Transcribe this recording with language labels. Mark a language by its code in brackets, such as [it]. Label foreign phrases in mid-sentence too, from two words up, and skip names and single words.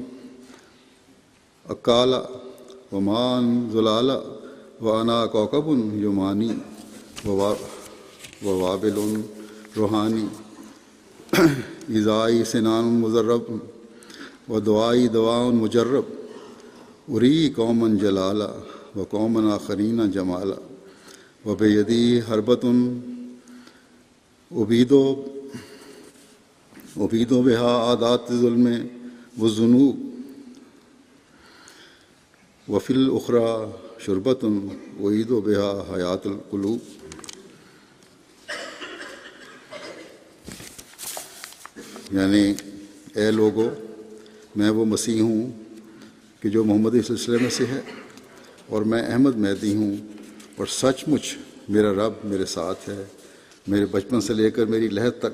[ar] اکالا و مان زلالا و انا کوکب یمانی و وابل روحانی اذائی سنان مضرب و دعائی دواء مجرب اری قوما جلالا و قوما آخرین جمالا و بیدی حربۃ ابید بہا عادات ظلم و ذنوب وفی الاخری شربۃ اعید بہا حیات القلوب. [ur] یعنی اے لوگو، میں وہ مسیح ہوں کہ جو محمدی سلسلے میں سے ہے، اور میں احمد مہدی ہوں، اور سچ مچ میرا رب میرے ساتھ ہے، میرے بچپن سے لے کر میری لحد تک.